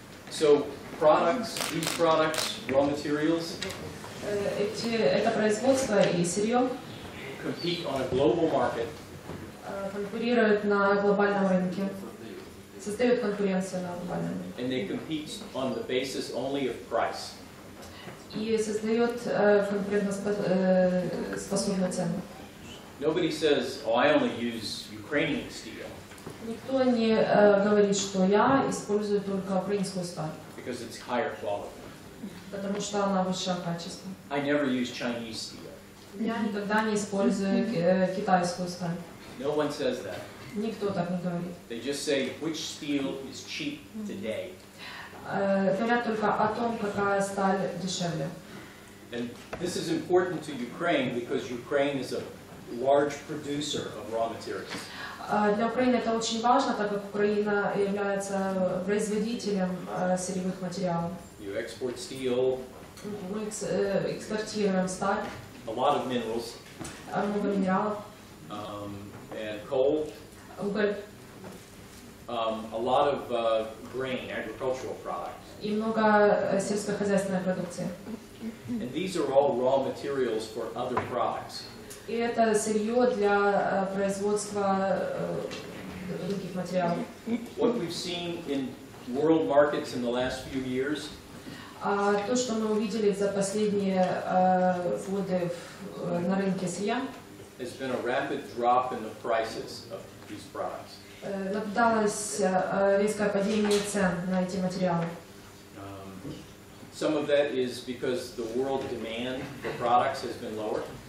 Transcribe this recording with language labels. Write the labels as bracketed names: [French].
[English] So these products, raw materials, [Russian] Это производство и сырье [English] compete on a global market. [Russian] Конкурируют на глобальном рынке, создают конкуренцию на глобальном рынке. [English] And they compete on the basis only of price. [Russian] И создает конкурентоспособную цену. [English] Nobody says, "Oh, I only use Ukrainian steel," [Russian] Никто не говорит, что я использую только украинскую сталь, [English] because it's higher quality. [Russian] потому что она высшего качества. [English] I never use Chinese steel. [Russian] Я никогда не использую китайскую сталь. [English] No one says that. [Russian] Никто так не говорит. [English] They just say which steel is cheap today. [Russian] Говорят только о том, какая сталь дешевле. [English] And this is important to Ukraine because Ukraine is a large producer of raw materials. [Russian] Для Украины это очень важно, так как Украина является производителем сырьевых материалов. [English] You export steel, [Russian] Мы экспортируем сталь, [English] a lot of minerals, [Russian] много минералов, [English] and coal, [Russian] уголь [English] a lot of grain, agricultural products. [Russian] и много сельскохозяйственной продукции. [English] And these are all raw materials for other products. [Russian] И это сырье для производства других материалов. [English] What we've seen in world markets in the last few years [Russian] То, что мы увидели за последние годы на рынке сырья, [English] has been a rapid drop in the prices of these products. [Russian] наблюдалось резкое падение цен на эти материалы. [English] Some of that is because the world demand for products has been lower.